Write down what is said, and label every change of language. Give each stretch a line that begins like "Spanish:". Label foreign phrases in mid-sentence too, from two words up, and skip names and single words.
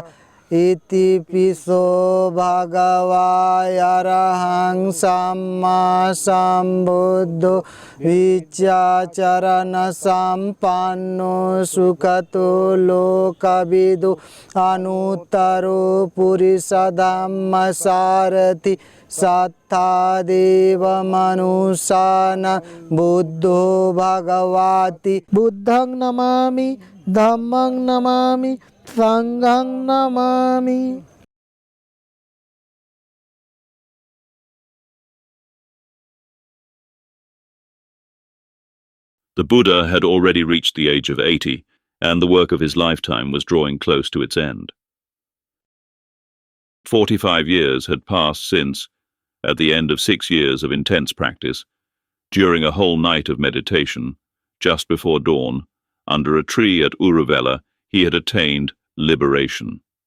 Pali: Iti piso bhagavaya arahang samma sambuddho vichacharana sampanno sukhato lokavidu anuttaro purisa dhamma sarati sattha deva manusana buddho bhagavati. Buddhang namami, dhammang namami, Sanghang namami.
English: The Buddha had already reached the age of 80, and the work of his lifetime was drawing close to its end. 45 years had passed since, at the end of 6 years of intense practice, during a whole night of meditation, just before dawn, under a tree at Uruvela, he had attained liberation.